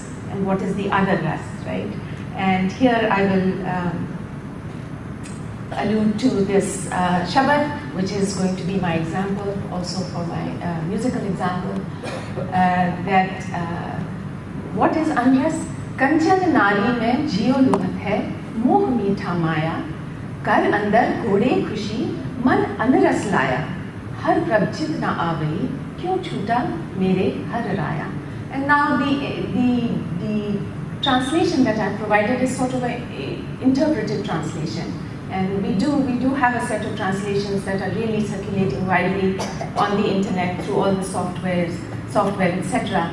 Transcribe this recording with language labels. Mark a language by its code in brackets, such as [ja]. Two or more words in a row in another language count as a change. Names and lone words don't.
[en] And what is the other ras, right? And here I will allude to this Shabad, which is going to be my example, also for my musical example, that what is anras? [pa] ਕੰਚਨ ਨਾਰੀ ਮਹਿ ਜੀਉ ਲੁਹਤ ਹੈ, ਮੋਹ ਮੀਠਾ ਮਾਇਆ, ਕਰ ਅੰਦਰ ਘੋੜੇ ਖੁਸ਼ੀ, ਮਨ ਅਨਰਸ ਲਾਇਆ, ਹਰਿ ਪ੍ਰਭਚਿਤ ਨ ਆਵਈ, ਕਿਉ ਛੂਟਾ ਮੇਰੇ ਹਰਿ ਰਾਇਆ. [en] And now the translation that I've provided is sort of an interpretive translation. And we do have a set of translations that are really circulating widely on the internet through all the software, etc.